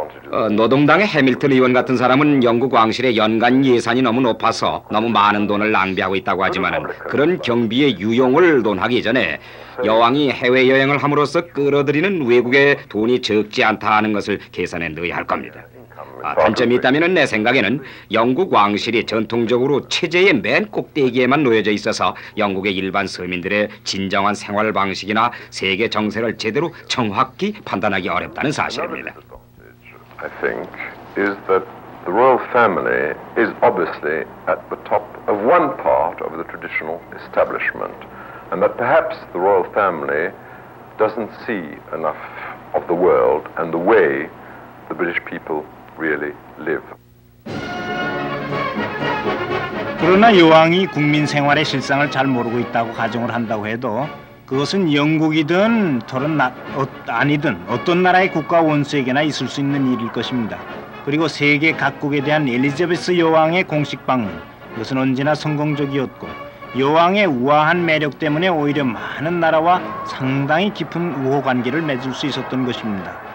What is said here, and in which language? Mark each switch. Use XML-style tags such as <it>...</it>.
<ko>노동당의 해밀턴 의원 같은 사람은 영국 왕실의 연간 예산이 너무 높아서 너무 많은 돈을 낭비하고 있다고 하지만 그런 경비의 유용을 논하기 전에 여왕이 해외여행을 함으로써 끌어들이는 외국의 돈이 적지 않다 하는 것을 계산해 넣어야 할 겁니다. 단점이 있다면 내 생각에는 영국 왕실이 전통적으로 체제의 맨 꼭대기에만 놓여져 있어서 영국의 일반 서민들의 진정한 생활 방식이나 세계 정세를 제대로 정확히 판단하기 어렵다는 사실입니다.</ko> <en>I think, is that the royal family is obviously at the top of one part of the traditional establishment, and that perhaps the royal family doesn't see enough of the world and the way the British people really live.</en> <ko>그러나 여왕이 국민 생활의 실상을 잘 모르고 있다고 가정을 한다고 해도 그것은 영국이든 다른 아니든 어떤 나라의 국가 원수에게나 있을 수 있는 일일 것입니다. 그리고 세계 각국에 대한 엘리자베스 여왕의 공식 방문, 이것은 언제나 성공적이었고 여왕의 우아한 매력 때문에 오히려 많은 나라와 상당히 깊은 우호 관계를 맺을 수 있었던 것입니다.</ko>